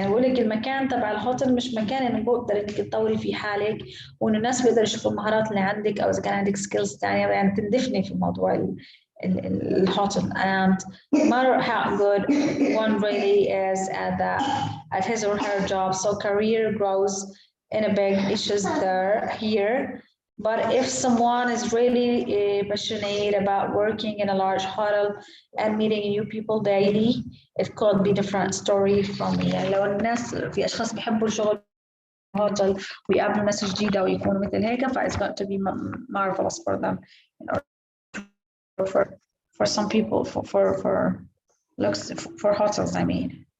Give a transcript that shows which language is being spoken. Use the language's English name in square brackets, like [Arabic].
[Arabic] يعني بقول لك المكان تبع الهوتل مش مكان انك بقدر انك تطوري في حالك، وان الناس بيقدروا يشوفوا المهارات اللي عندك، او اذا كان عندك سكيلز ثانيه يعني تندفني في موضوع الهوتل. [English] And no matter how good one really is at his or her job, so career grows in a big issues here. But if someone is really passionate about working in a large hotel and meeting new people daily, it could be different story from me. [Arabic] يعني لو الناس في أشخاص بيحبوا الشغل هوتل ويقابلوا ناس جديدة ويكونوا مثل هيك، فا [English] it's got to be marvelous for them. For some people, for looks for hotels, I mean.